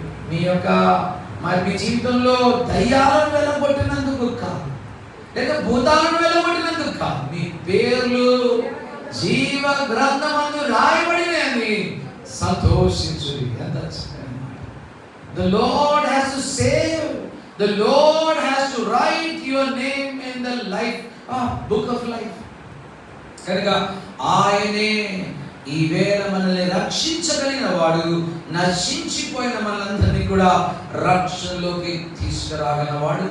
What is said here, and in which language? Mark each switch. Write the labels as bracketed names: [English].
[Telugu] మీ యొక్క మరి మీ జీవితంలో దయ్యాలను వెళ్ళగొట్టినందుకు కాదు, లేదా భూతాలను వెళ్ళగొట్టినందుకు కాదు, మీ పేర్లు జీవ గ్రంథమందు రాయబడినని సంతోషించు. ఎంత [English] The Lord has to save. The Lord has to write your name in the book of life. [Telugu] కనుక ఆయనే ఈ వేళ మనల్ని రక్షించగలిగిన వాడు, నశించిపోయిన మనందరినీ కూడా రక్షణలోకి తీసుకురాగలిగిన వాడు.